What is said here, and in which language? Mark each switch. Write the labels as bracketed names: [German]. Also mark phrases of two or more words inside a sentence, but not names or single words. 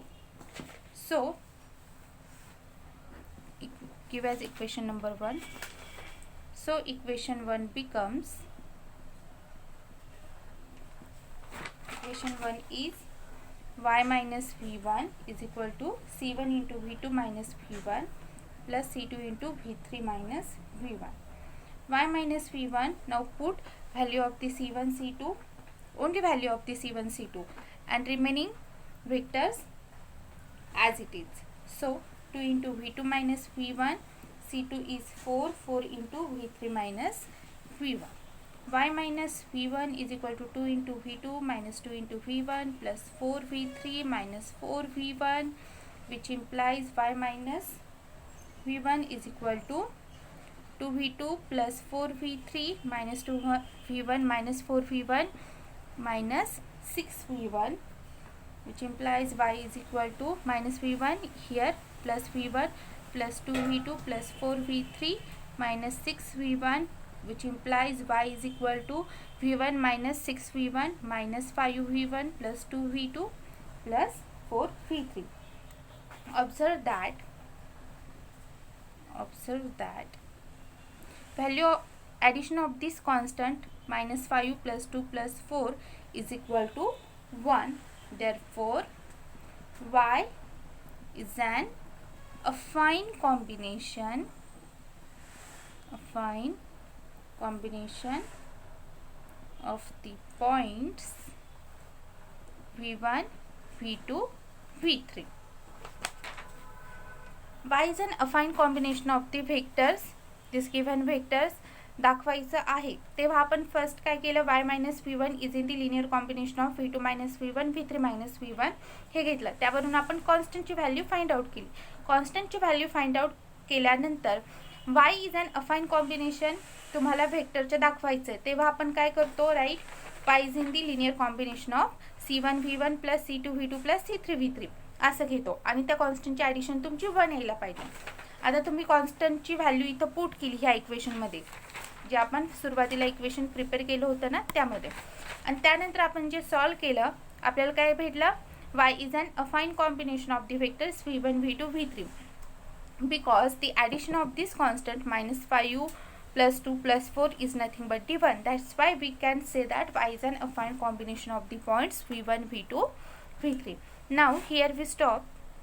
[English] So give as equation number 1. So equation 1 becomes, equation 1 is y minus v1 is equal to c1 into v2 minus v1 plus c2 into v3 minus v1. Y minus v1, now put value of the c1 c2, only value of the c1 c2 and remaining vectors as it is. So 2 into v2 minus v1, c2 is 4, 4 into v3 minus v1. Y minus v1 is equal to 2 into v2 minus 2 into v1 plus 4 v3 minus 4 v1, which implies y minus v1 is equal to 2 v2 plus 4 v3 minus 2 v1 minus 4 v1 minus 6 v1, which implies y is equal to minus v1 here plus v1 plus 2 v2 plus 4 v3 minus 6 v1, which implies y is equal to v1 minus 6 v1 minus 5 v1 plus 2 v2 plus 4 v3. Observe that value addition of this constant -5 plus 2 plus 4 is equal to 1. Therefore y is an affine combination of the points v1 v2 v3. y is an affine combination of the vectors, this given vectors [Marathi] दाखवायचं आहे. तेव्हा आपण फर्स्ट काय केलं, [English] y minus v1 is in the linear combination of v2 minus v1 v3 minus v1 [Marathi] हे घेतलं. त्यावरून आपण कॉन्स्टंटची व्हॅल्यू [English] find out [Marathi] केली. कॉन्स्टंटची व्हॅल्यू [English] find out [Marathi] केल्यानंतर [English] y is an affine combination [Marathi] तुम्हाला व्हेक्टरचे दाखवायचं आहे, तेव्हा आपण काय करतो, राईट, [English] y is in the linear combination of c1 v1 plus c2 v2 plus c3 v3 [Marathi] असं घेतो आणि त्या कॉन्स्टंटची ॲडिशन तुमची 1 यायला पाहिजे. आता तुम्ही कॉन्स्टंटची व्हॅल्यू इथं पुट केली ह्या इक्वेशनमध्ये, जे आपण सुरुवातीला [English] equation prepare [Marathi] केलं होतं ना त्यामध्ये, आणि त्यानंतर आपण जे सॉल्व केलं आपल्याला काय भेटलं, [English] y is an affine combination of the vectors v1 v2 v3 because the addition of this constant -5 plus 2 plus 4 is nothing but the 1. That's why we can say that y is an affine combination of the points v1 v2 v3. Now here we stop.